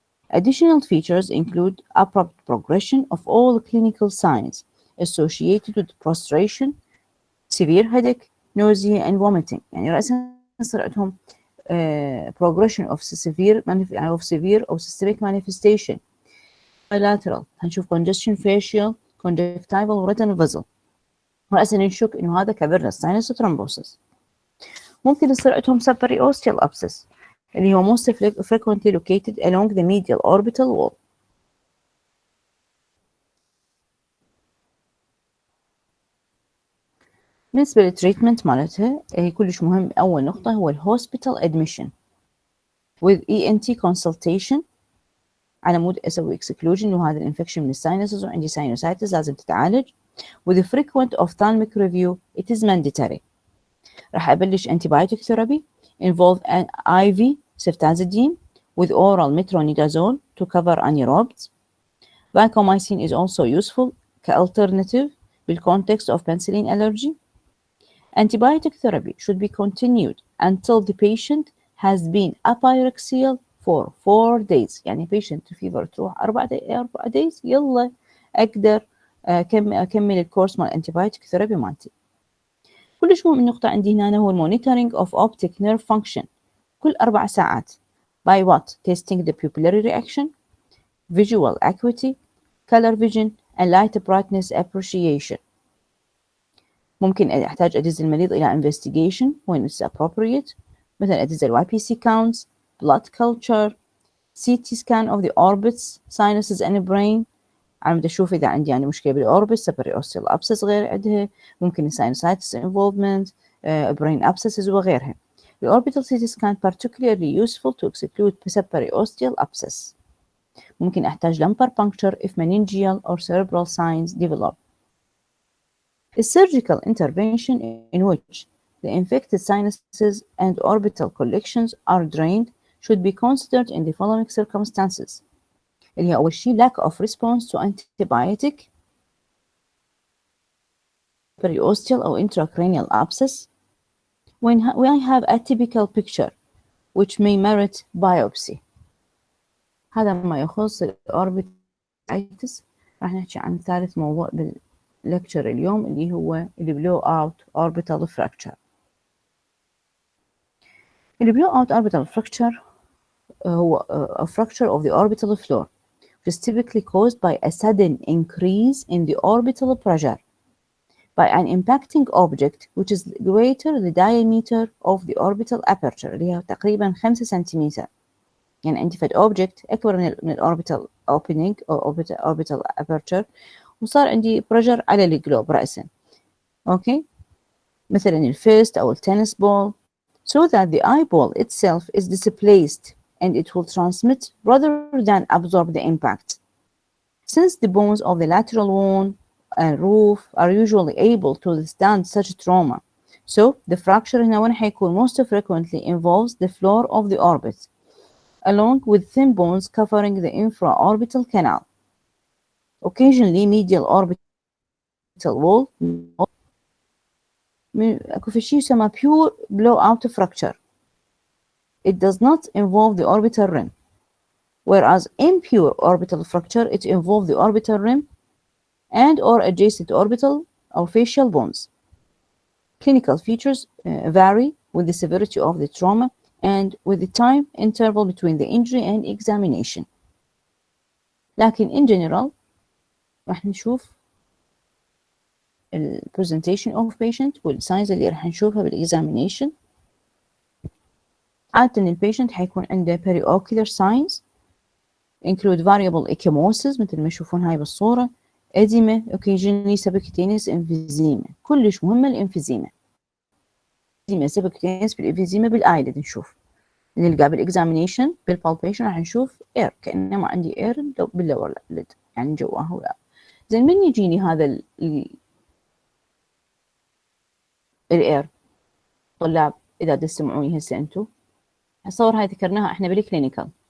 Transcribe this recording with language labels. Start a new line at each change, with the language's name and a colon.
English: Additional features include abrupt progression of all clinical signs associated with prostration, severe headache, nausea and vomiting.
Arabic: يعني رأسا يصير عندهم
English: progression of severe or systemic manifestation. bilateral
Arabic: هنشوف
English: congestion facial, conjunctival retinal vessel.
Arabic: رأسا نشك إنه هذا
English: cavernous sinus thrombosis.
Arabic: ممكن يصير عندهم
English: subariosteal abscess
Arabic: اللي هو
English: most frequently located along the medial orbital wall.
Arabic: بالنسبة للتريتمنت مالتها هي كلش مهم. أول نقطة هو الهوسبيتال
English: admission with ENT consultation
Arabic: على مود أسوي exclusion وهذا الانفكشن من الساينسز وعندي sinusitis لازم تتعالج.
English: with frequent ophthalmic review it is mandatory.
Arabic: راح أبلش
English: antibiotic therapy involve an IV ceftazidime with oral metronidazole to cover anaerobes. Vancomycin is also useful كalternative بالcontext of penicillin allergy. Antibiotic therapy should be continued until the patient has been apyrexial for 4 days.
Arabic: يعني patient fever تروح 4 days يلا أقدر أكمل الكورس مال antibiotic therapy مالتي. كلش مهم النقطة عندي هنا هو
English: monitoring of optic nerve function
Arabic: كل 4 ساعات.
English: By what? Testing the pupillary reaction, visual acuity, color vision, and light brightness appreciation.
Arabic: ممكن أحتاج أدز المريض إلى
English: investigation when it's appropriate.
Arabic: مثلا أدز ال
English: YPC counts, blood culture, CT scan of the orbits, sinuses and brain.
Arabic: عم أشوف إذا عندي يعني مشكلة بالأوربس
English: periostal abscess
Arabic: غير عندها، ممكن
English: sinusitis involvement, brain abscesses
Arabic: وغيرها.
English: The orbital CT scan particularly useful to exclude periostal abscess.
Arabic: ممكن أحتاج
English: lumbar puncture if meningeal or cerebral signs develop. A surgical intervention in which the infected sinuses and orbital collections are drained should be considered in the following circumstances.
Arabic: اللي هي أول شيء
English: lack of response to antibiotic, periosteal أو intracranial abscess, when I have a typical picture which may merit biopsy.
Arabic: هذا ما يخص الأوربيتايتس. راح نحكي عن ثالث موضوع باللكتشر اليوم اللي هو ال
English: blow out orbital fracture. ال blow out orbital fracture هو a fracture of the orbital floor which is typically caused by a sudden increase in the orbital pressure by an impacting object which is greater the diameter of the orbital aperture
Arabic: اللي هي تقريبا 5 سنتيمتر. يعني عندي فد object أكبر من ال
English: orbital opening
Arabic: أو
English: orbital aperture
Arabic: وصار عندي pressure على الجلوب رأسا. أوكي، مثلا الفيست أو التنس بول
English: so that the eyeball itself is displaced and it will transmit rather than absorb the impact. Since the bones of the lateral wall and roof are usually able to withstand such trauma, so the fracture
Arabic: هنا وين حيكون
English: most frequently involves the floor of the orbit, along with thin bones covering the infraorbital canal. Occasionally, medial orbital wall
Arabic: أكو في شيء يسمى
English: pure blowout fracture. It does not involve the orbital rim, whereas impure orbital fracture it involves the orbital rim and or adjacent orbital or facial bones. Clinical features vary with the severity of the trauma and with the time interval between the injury and examination.
Arabic: لكن
English: in general
Arabic: راح نشوف ال
English: presentation of patient
Arabic: والsigns اللي راح نشوفها بالexamination. عادة البيشنت حيكون عنده
English: periocular signs include variable ecchymosis
Arabic: مثل ما تشوفون هاي بالصورة،
English: edema, occasionally subcutaneous emphysema.
Arabic: كلش مهمة الانفيزيما. subcutaneous بالانفيزيما بالايلid نشوف. نلقى بالاكزامينيشن بالبالبيشن راح نشوف اير كأنما عندي اير باللور ليد يعني جواه ولا. زين من يجيني هذا الاير طلاب اذا تسمعوني هسه انتم اتصور هاي ذكرناها احنا بالكلينيكال.